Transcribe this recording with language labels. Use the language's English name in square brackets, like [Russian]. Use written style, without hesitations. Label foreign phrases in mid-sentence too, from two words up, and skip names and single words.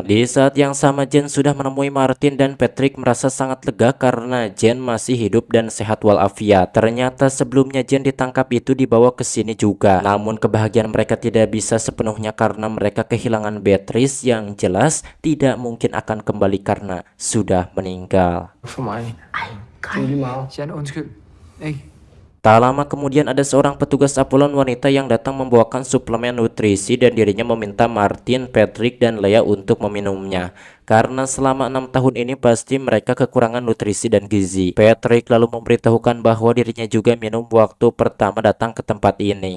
[Indonesian] Di saat yang sama Jen sudah menemui Martin dan Patrick merasa sangat lega karena Jen masih hidup dan sehat walafiat. Ternyata sebelumnya Jen ditangkap itu dibawa ke sini juga. Namun kebahagiaan mereka tidak bisa sepenuhnya karena mereka kehilangan Beatrice yang jelas tidak mungkin akan kembali karena sudah meninggal. [Danish] For mig. Jan, undskyld. Ikke? [Indonesian] Tak lama kemudian ada seorang petugas Apollon wanita yang datang membawakan suplemen nutrisi dan dirinya meminta Martin, Patrick, dan Lea untuk meminumnya. Karena selama 6 tahun ini pasti mereka kekurangan nutrisi dan gizi. Patrick lalu memberitahukan bahwa dirinya juga minum waktu pertama datang ke tempat ini.